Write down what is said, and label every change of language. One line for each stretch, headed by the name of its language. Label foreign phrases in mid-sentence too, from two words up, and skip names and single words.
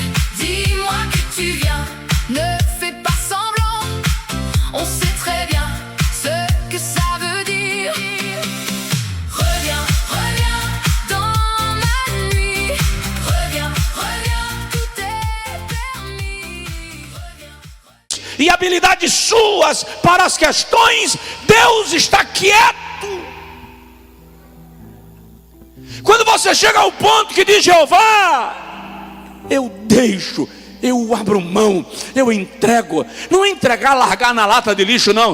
French: Dis-moi que tu viens, ne fais pas semblant. On sait très bien ce que ça veut dire. Reviens, reviens dans ma nuit. Reviens, reviens, tout est permis. Reviens.
Portuguese: e habilidades suas para as questões, Deus está quieto. Quando você chega ao ponto que diz: Jeová, eu deixo, eu abro mão, eu entrego. Não é entregar, largar na lata de lixo, não.